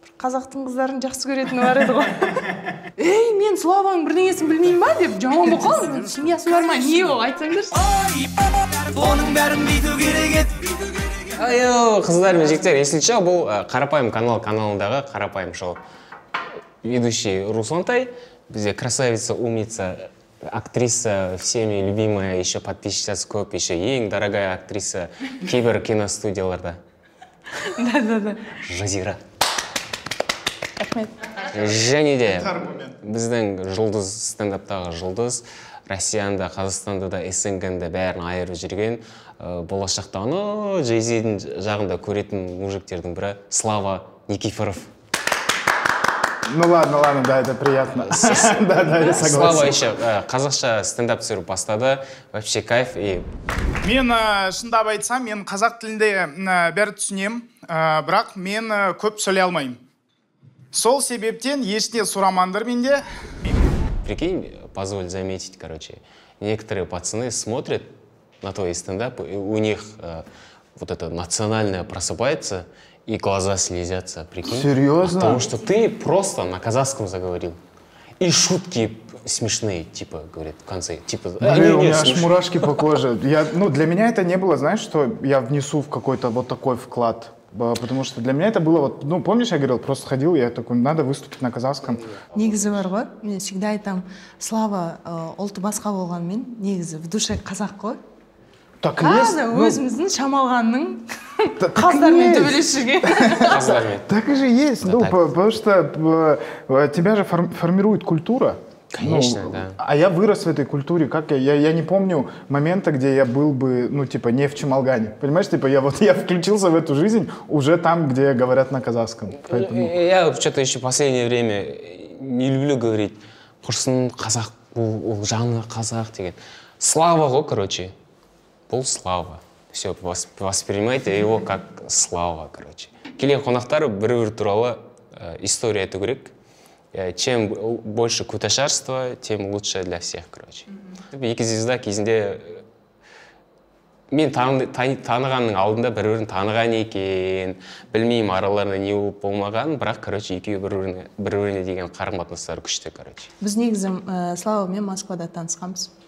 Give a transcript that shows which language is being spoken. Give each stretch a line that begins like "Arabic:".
Kazakh: Қазақтың қыздарын жақсы көретіні бар еді ғой. Ей, мен Славаның бірдеңесін білмеймін ба деп жаман болып қалдым. Семьясы бар ма? Не ол айтсаңдаршы. Оның бәрін бүйту керек еді. Айо, қыздар мен жігіттер, есілші, бұл Қарапайым каналындағы Қарапайым шоу.
Russian: Ведущий Руслантай,
Kazakh: бізде
Russian: красавица, умница, актриса, всеми любимая, еще
Kazakh: подписчицасы көп,
Russian: еще ең дорогая актриса
Kazakh: кейбір киностудияларда.
Russian: Да. Жазира.
Kazakh: Рахмет. Және де біздің жұлдыз, стендаптағы жұлдыз, Россияны да, Қазақстанды да, СНГ-ді бәрін айырып жүрген, болашақта Jay-Z'дің жағында көретін мужиктердің бірі Слава Никифоров.
Russian: Ну ладно, да, это приятно. Да, я согласен.
Kazakh: Слава еще қазақша стендап түсіріп бастады,
Russian: вообще кайф.
Kazakh: Мен шындап айтсам, мен қазақ тілінде бәрі түсінем, бірақ мен көп сөйлей алмаймын. Сол себептен ешне сұрамаңдар менде.
Russian: Прикинь, позволь заметить, короче, некоторые пацаны смотрят на твои стендапы, и у них вот это национальное просыпается, и глаза слезятся, прикинь. Серьезно? Потому что ты просто на казахском заговорил. И шутки смешные, типа, говорит, в конце. Типа, у меня аж мурашки по коже. Для меня это не было, знаешь, что я внесу в какой-то вот такой вклад. Потому что для меня это было вот, помнишь, я говорил, просто ходил, я такой, надо выступить на казахском.
Kazakh: Негізі бар ғой, мен
Russian: всегда
Kazakh: айтам, Слава ұлты басқа болғанмен, негізі
Russian: в душе
Kazakh: қазақ қой.
Russian: Так есть.
Kazakh: Өзіміздің шамалғанның қаздармен төбелес жүрген.
Russian: Так и же есть, потому что тебя же формирует культура. Конечно, да. А я вырос в этой культуре, как я не помню момента, где я был бы, не в Чемалгане. Понимаешь, я включился в эту жизнь уже там, где говорят на казахском. Поэтому... Я что-то еще в последнее время не люблю говорить,
Kazakh: құрсын қазақ, ол жаңа қазақ деген. Слава ғой, короче. Бұл Слава.
Russian: Все, воспринимайте его как Слава, короче.
Kazakh: Келген қонақтар бір туралы история айту керек.
Russian: Чем больше куташарства, тем лучше для всех, короче.
Kazakh: Екі звезда кезінде мен танығанның алдында бір-бірін таныған екен, білмеймін араларында не болып болмаған, бірақ, короче, екеуі бір-біріне деген қарым-қатынастары күшті, короче. Біз негізі Славамен Москвада танысқанбыз.